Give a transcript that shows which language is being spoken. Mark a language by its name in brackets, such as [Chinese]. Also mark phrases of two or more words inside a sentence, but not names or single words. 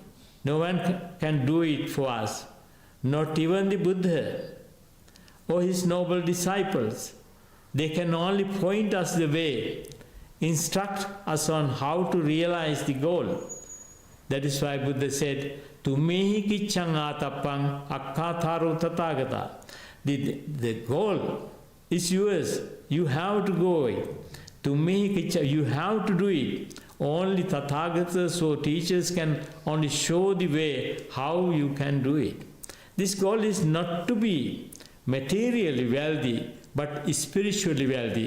[English] No one can do it for us, not even the Buddha or his noble disciples. They can only point us the way, instruct us on how to realize the goal. That is why Buddha said, [Pali] Tumehi kiccang atappang akkatharu tathagata. [English] The goal is yours. You have to go it. [Pali] Tumehi kiccang, [English] you have to do it. Only Tathagatas or teachers can only show the way how you can do it. This goal is not to be materially wealthy, but spiritually wealthy.